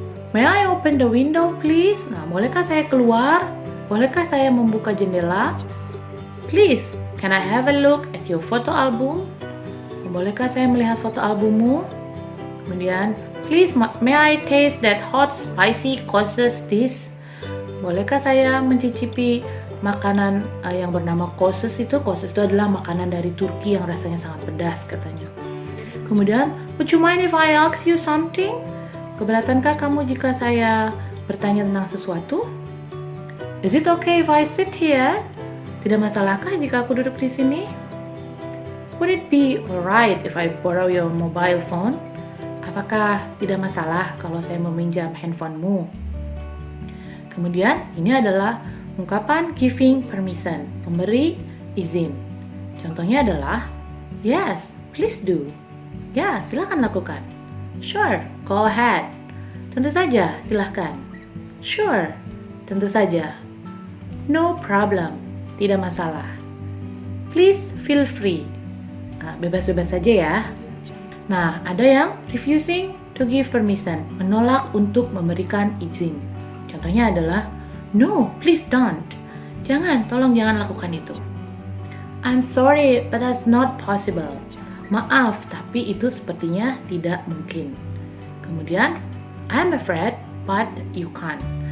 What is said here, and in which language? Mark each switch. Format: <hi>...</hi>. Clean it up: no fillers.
<en>May I open the window please?"</en> <id>Nah, bolehkah saya keluar? Bolehkah saya membuka jendela? Please,</id> <en>Can I have a look at your photo album?</en> <id>Bolehkah saya melihat foto albummu? Kemudian,</id> <en>please may I taste that hot spicy kosses dish?</en> <id>Bolehkah saya mencicipi makanan yang bernama kosses itu? Kosses itu adalah makanan dari Turki yang rasanya sangat pedas katanya. Kemudian,</id> <en>would you mind if I ask you something?</en> <id>Keberatankah kamu jika saya bertanya tentang sesuatu?</id> <en>Is it okay if I sit here?</en> <id>Tidak masalahkah jika aku duduk di sini?</id> <en>Would it be alright if I borrow your mobile phone?</en> <id>Apakah tidak masalah kalau saya meminjam handphonemu? Kemudian, ini adalah ungkapan</id> <en>giving permission,</en> <id>memberi izin. Contohnya adalah,</id> <en>yes, please do.</en> <id>Ya, silakan lakukan.</id> <en>Sure, go ahead.</en> <id>Tentu saja, silakan.</id> <en>Sure,</en> <id>tentu saja.</id> <en>No problem,</en> <id>tidak masalah.</id> <en>Please feel free.</en> <id>Bebas-bebas saja ya. Nah, ada yang</id> <en>refusing to give permission,</en> <id>menolak untuk memberikan izin. Contohnya adalah,</id> <en>no, please don't.</en> <id>Tolong jangan lakukan itu.</id> <en>I'm sorry, but that's not possible.</en> <id>Maaf, tapi itu sepertinya tidak mungkin.</id> <en>Kemudian, I'm afraid, but you can't.</en>